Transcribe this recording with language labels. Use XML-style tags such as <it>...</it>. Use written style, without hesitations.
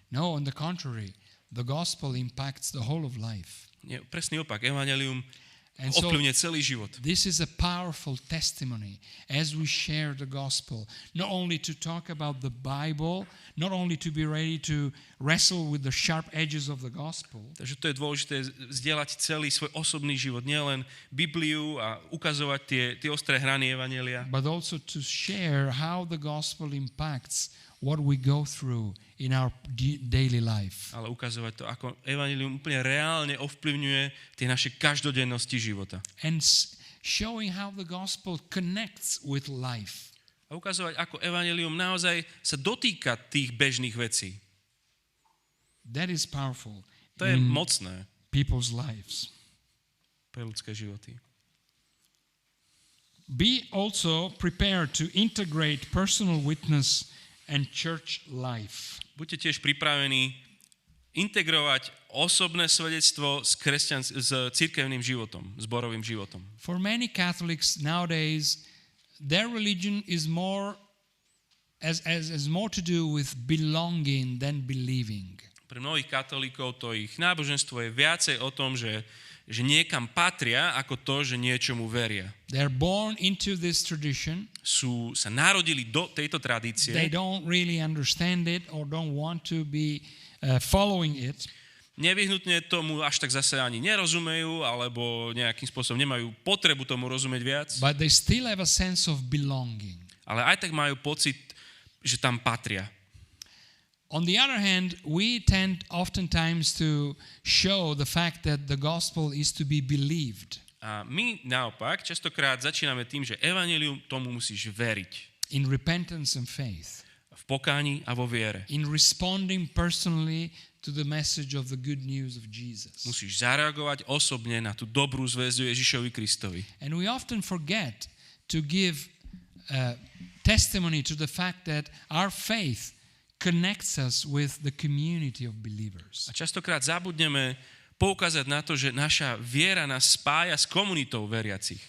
<en>No, on the contrary, the gospel impacts the whole of life.</en> <sk>Nie, presný opak, evanjelium</sk> <en>And so</en> <sk>ovplyvňuje celý život.</sk> <en>this is a powerful testimony as we share the gospel, not only to talk about the Bible, not only to be ready to wrestle with the sharp edges of the gospel,</en> <sk>Takže to je dôležité zdieľať celý svoj osobný život, nielen Bibliu a ukazovať tie ostré hrany evanjelia,</sk> <en>but also to share how the gospel impacts what we go through in our daily life.</en> <sk>ale ukazovať to, ako evanjelium úplne reálne ovplyvňuje tie naše každodennosti života.</sk> <en>And showing how the gospel connects with life.</en> <sk>A ukazovať, ako evanjelium naozaj sa dotýka tých bežných vecí.</sk> <en>That is powerful</en> <sk>To je</sk> <en>in</en> <sk>mocné</sk> <en>people's lives.</en> <sk>pre ľudské životy.</sk> <en>Be also prepared to integrate personal witness and church life.</en> <sk>Buďte tiež pripravení integrovať osobné svedectvo s cirkevným životom, zborovým životom.</sk> <en>For many Catholics nowadays, their religion is more has more to do with belonging than believing.</en> <sk>Pre mnohých katolíkov to ich náboženstvo je viacej o tom, že niekam patria, ako to, že niečomu veria.</sk> <en>They're born into this tradition.</en> <sk>Sa narodili do tejto</sk> <en>They</en> <sk>tradície,</sk> <en>don't really understand it or don't want to be following it.</en> <sk>nevyhnutne tomu až tak zase ani nerozumejú, alebo nejakým spôsobom nemajú potrebu tomu rozumieť viac,</sk> <en>But they still have a sense of belonging.</en> <sk>ale aj tak majú pocit, že tam patria.</sk> <en>On the other hand, we tend oftentimes to show the fact that the gospel is to be believed</en> <sk>A my naopak častokrát začíname tým, že evanjelium tomu musíš veriť.</sk> <en>in repentance and faith,</en> <sk>V pokáni a vo viere.</sk> <en>in responding personally to the message of the good news of Jesus.</en> <sk>Musíš zareagovať osobne na tú dobrú zväzdu Ježišovi Kristovi.</sk> <en>And we often forget to give testimony to the fact that our faith connects us with the community of believers.</en> <sk>A častokrát zabudneme poukázať na to, že naša viera nás spája s komunitou veriacich.</sk>